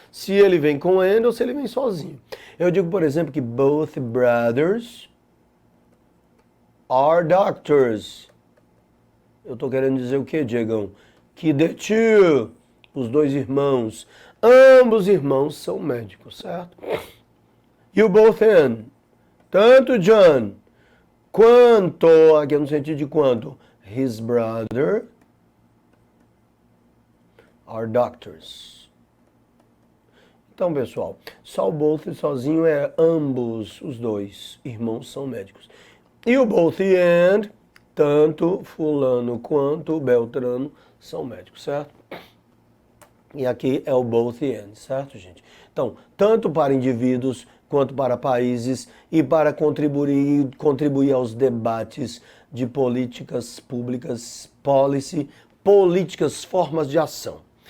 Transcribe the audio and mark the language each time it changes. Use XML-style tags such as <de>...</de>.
<pt>Se ele vem com and ou se ele vem sozinho. Eu digo, por exemplo, que</pt> <en>both brothers are doctors.</en> <pt>Eu tô querendo dizer o que, Diegão? Que</pt> <en>the two,</en> <pt>os dois irmãos, ambos irmãos são médicos, certo? E o both and, tanto John quanto, aqui no sentido de quanto,</pt> <en>his brother are doctors.</en> <pt>Então, pessoal, só o both sozinho é ambos, os dois irmãos são médicos. E o both and, tanto fulano quanto beltrano são médicos, certo? E aqui é o both and, certo, gente? Então, tanto para indivíduos quanto para países e para contribuir aos debates de políticas públicas, policy, políticas, formas de ação.</pt>